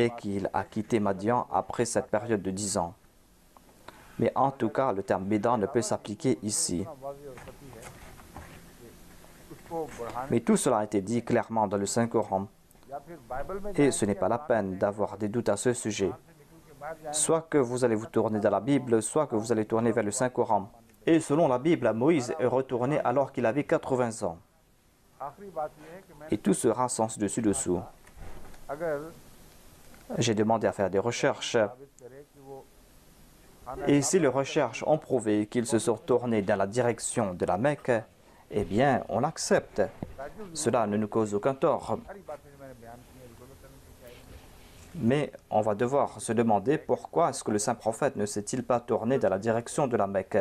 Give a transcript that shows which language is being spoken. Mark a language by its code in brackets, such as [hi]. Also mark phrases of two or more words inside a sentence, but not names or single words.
[fr] et qu'il a quitté Madian après cette période de 10 ans. Mais en tout cas, le terme Béda ne peut s'appliquer ici. [ur] اتنا واضح اور ستی ہے کہ اس کو بڑھانے [fr] Mais tout cela a été dit clairement dans le Saint-Coran. [ur] یا پھر بائبل میں [fr] Et ce n'est pas la peine d'avoir des doutes à ce sujet. [ur] سے نکل کے باہر جائیں [fr] Soit que vous allez vous tourner dans la Bible, soit que vous allez tourner vers le Saint-Coran. Et selon la Bible, Moïse est retourné alors qu'il avait 80 ans. [ur] آخری بات یہ ہے کہ میں [fr] Et tout sera sens dessus-dessous. [ur] अगर [fr] J'ai demandé à faire des recherches. [ur] ثابت کرے کہ وہ خانہ [fr] Et si les recherches ont prouvé qu'ils se sont tournés dans la direction de la Mecque, eh bien, on l'accepte. Cela ne nous cause aucun tort. Mais on va devoir se demander pourquoi est-ce que le saint prophète ne s'est-il pas tourné dans la direction de la Mecque.